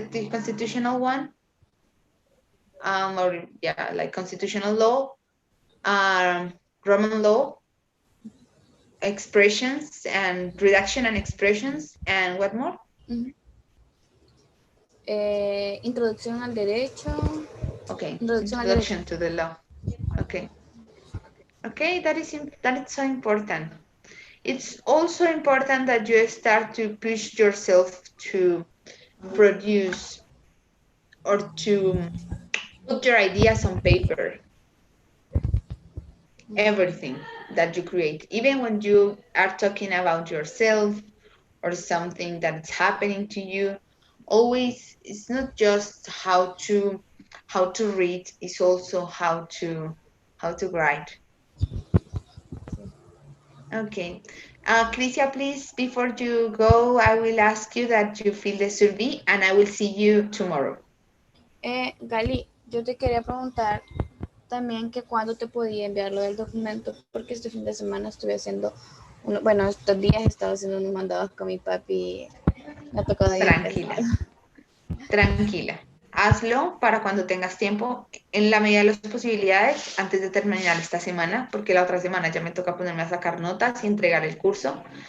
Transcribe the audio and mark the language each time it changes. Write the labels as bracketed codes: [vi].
[en] Constitutional one, or yeah, like constitutional law, um, Roman law, expressions and redaction and expressions, and what more? mhm. [es] Introducción al derecho, Okay, introducción al derecho. [en] introduction to the law. Okay, okay, that is so important. It's also important that you start to push yourself to produce or to put your ideas on paper, everything that you create, even when you are talking about yourself or something that's happening to you. Always, it's not just how to read, it's also how to write. Okay. Crisia, please, before you go, I will ask you that you fill the survey and I will see you tomorrow. [es] Gali, yo te quería preguntar también que cuándo te podía enviar lo del documento, porque este fin de semana estuve haciendo, bueno, estos días he estado haciendo unos mandados con mi papi y me ha tocado bien Tranquila, pesado. tranquila. Hazlo para cuando tengas tiempo, en la medida de las posibilidades, antes de terminar esta semana, porque la otra semana ya me toca ponerme a sacar notas y entregar el curso.